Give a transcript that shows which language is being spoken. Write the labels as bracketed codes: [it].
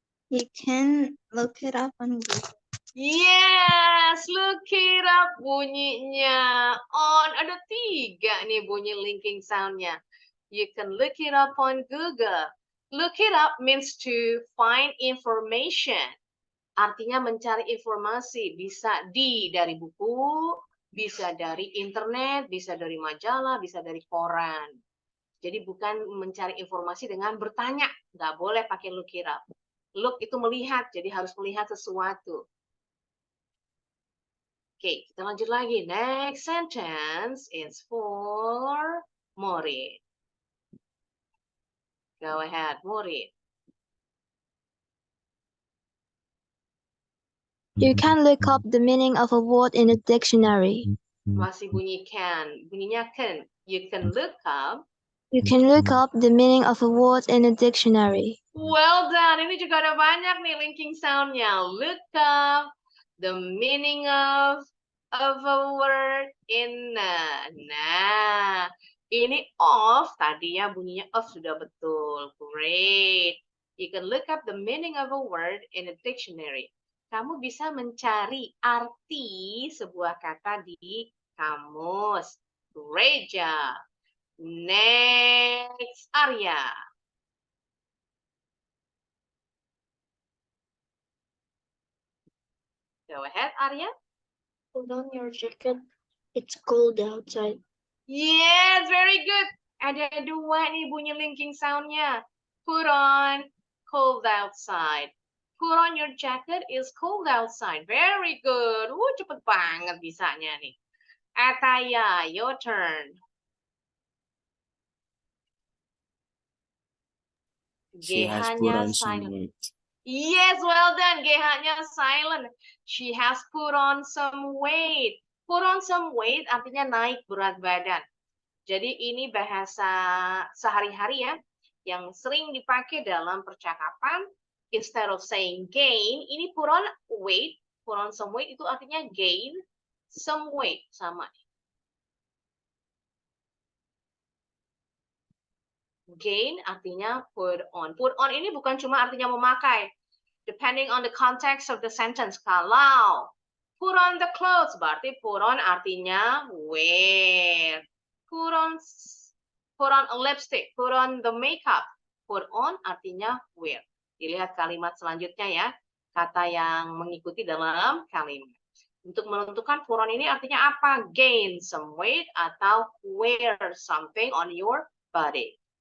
[en] You can look it up on Google. Yes, look it up bunyinya. [id] On, ada 3 nih bunyi linking soundnya. [en] You can look it up on Google. Look it up means to find information. [id] Artinya mencari informasi. Bisa dari buku, bisa dari internet, bisa dari majalah, bisa dari koran. Jadi bukan mencari informasi dengan bertanya. Nggak boleh pakai look it up. Look itu melihat, jadi harus melihat sesuatu. Oke, kita lanjut lagi. [en] Next sentence is for Morit. Go ahead, Morit. You can look up the meaning of a word in a dictionary. [id] Masih bunyi can. Bunyinya can. [en] You can look up. You can look up the meaning of a word in a dictionary. Well done. [id] Ini juga ada banyak nih linking soundnya. Look up the meaning of a word in nah, ini of tadinya bunyinya of sudah betul. [en] Great. You can look up the meaning of a word in a dictionary. [id] Kamu bisa mencari arti sebuah kata di kamus. [en] Great job. Next, Arya. Go ahead, Arya. Put on your jacket. It's cold outside. Yes, very good. [id] Ada 2 nih bunyi linking soundnya. [en] Put on, cold outside. Put on your jacket, it's cold outside. Very good. [id] Cepet banget bisanya nih. Ataya, [en] your turn. She has put on some silent. weight. Yes, well done. GH-nya silent. She has put on some weight. [id] Put on some weight artinya naik berat badan. Jadi ini bahasa sehari-hari ya, yang sering dipakai dalam percakapan. [en] Instead of saying gain, [id] ini put on weight, put on some weight itu artinya gain some weight, sama. Gain artinya put on. Put on ini bukan cuma artinya memakai. [en] Depending on the context of the sentence. [id] Kalau put on the clothes, berarti put on artinya wear. [en] Put on a lipstick, put on the makeup. [id] Put on artinya wear. Dilihat kalimat selanjutnya ya. Kata yang mengikuti dalam kalimat. Untuk menentukan put on ini artinya apa? [en] Gain some weight atau wear something on your body.